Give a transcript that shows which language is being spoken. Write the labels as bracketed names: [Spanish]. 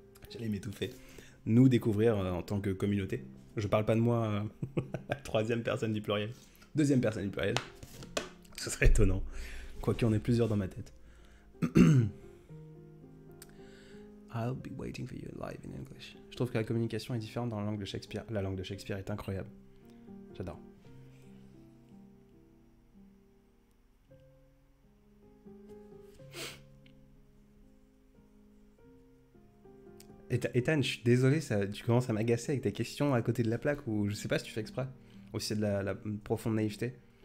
[French] J'allais m'étouffer. Nous découvrir en tant que communauté. Je parle pas de moi à la troisième personne du pluriel. Deuxième personne du pluriel. Ce serait étonnant. Quoique on est plusieurs dans ma tête. [English] I'll be waiting for you live in English. [French] Je trouve que la communication est différente dans la langue de Shakespeare. La langue de Shakespeare est incroyable. J'adore. Ethan, je suis désolé, tu commences à m'agacer avec tes questions à côté de la plaque, ou je sais pas si tu fais exprès, ou si c'est de la profonde naïveté.